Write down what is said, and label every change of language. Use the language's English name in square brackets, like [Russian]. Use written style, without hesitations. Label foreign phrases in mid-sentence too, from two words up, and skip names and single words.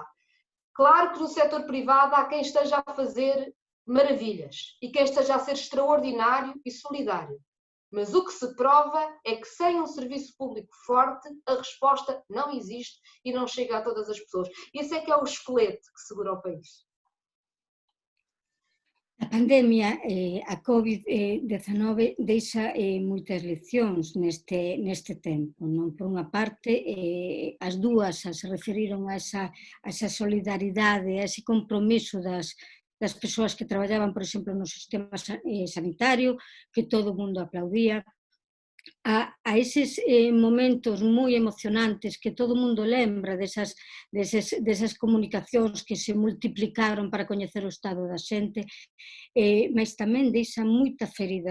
[Portuguese] Claro que no setor privado há quem esteja a fazer maravilhas e quem esteja a ser extraordinário e solidário. Mas o que se prova é que sem um serviço público forte, a resposta não existe e não chega a todas as pessoas. Esse é que é o esqueleto que segura o país. [Galician] A pandemia, a COVID-19, deixa moitas leccións neste tempo. Non? Por unha parte, as dúas se referiron a esa solidaridade, a ese compromiso das persoas que traballaban, por exemplo, no sistema sanitario, que todo o mundo aplaudía, a eses momentos moi emocionantes que todo o mundo lembra, desas comunicacións que se multiplicaron para coñecer o estado da xente, mas tamén deixa moita ferida.